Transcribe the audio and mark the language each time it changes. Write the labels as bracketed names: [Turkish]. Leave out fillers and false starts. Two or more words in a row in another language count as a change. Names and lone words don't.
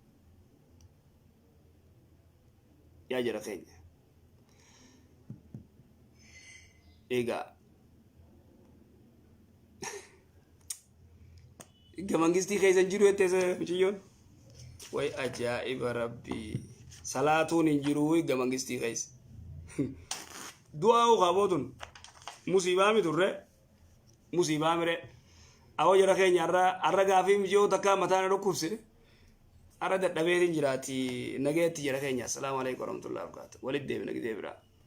[Oromo] yaa jara keenya egaa gamangistii keessa jiru etteessa mucayyoon way ajaa'iba rabbii salaatuun hin jiru gamangistii keessa du'aa qabootun musiibaa miturre musiibaa mire awwa jara keenya arra gaafii mijoo takka mataan dhukkubse arra dadhabeetiin jiraati nageetti jara keenya [Arabic] السلام عليكم ورحمة الله وبركاته [Oromo] walid deebina gidee biraa